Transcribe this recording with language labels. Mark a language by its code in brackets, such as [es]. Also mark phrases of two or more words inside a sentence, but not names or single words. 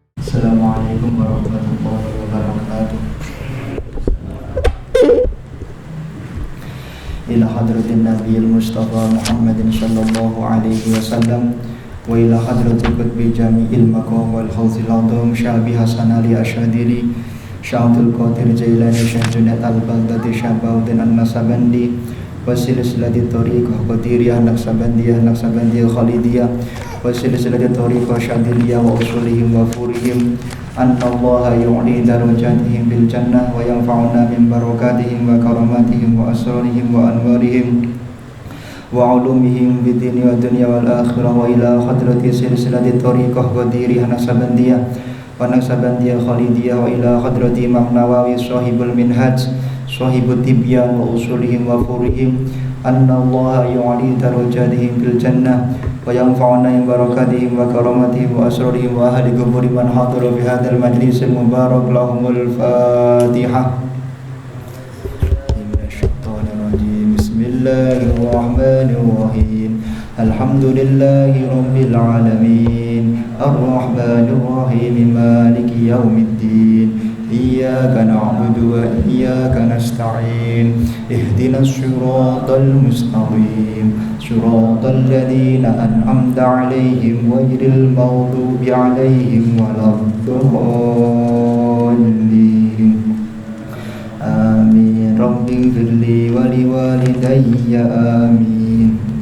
[ar] السلام عليكم ورحمة الله وبركاته. إلى حضرة النبي المصطفى محمد صلى الله عليه وسلم وإلى حضرة القطب جامع المقام والحوز الأعظم أبي حسن علي الشاذلي الشيخ عبد القادر الجيلاني الشيخ جنيد البغدادي بهاء الدين النقشبندي وسلسلة طريقة القادرية النقشبندية الخالدية وسلسلة طريقة الشاذلية وأصولهم وفروعهم أن الله يعلي درجاتهم بالجنة وينفعنا من بركاتهم وكراماتهم وأسرارهم وأنوارهم وعلومهم بالدين والدنيا وال الآخرة وإلى حضرة سلسلة طريقة القادرية النقشبندية والنقشبندية الخالدية وإلى حضرة الإمام النووي صاحب المنهاج صاحب التبيان وأصولهم وفروعهم أن الله يعلي درجاتهم بالجنة وينفعنا من بركاتهم وكراماتهم وأسرارهم وأهل قبور من حضر في هذا المجلس المبارك لهم الفاتحة. من الشيطان الرجيم. بسم الله الرحمن الرحيم. الحمد لله رب العالمين الرحمن الرحيم مالك يوم الدين إياك نعبد وإياك نستعين اهدنا الصراط المستقيم صراط الذين أنعمت عليهم غير المغضوب عليهم ولا الضالين آمين رب اغفر لي ولوالدي آمين.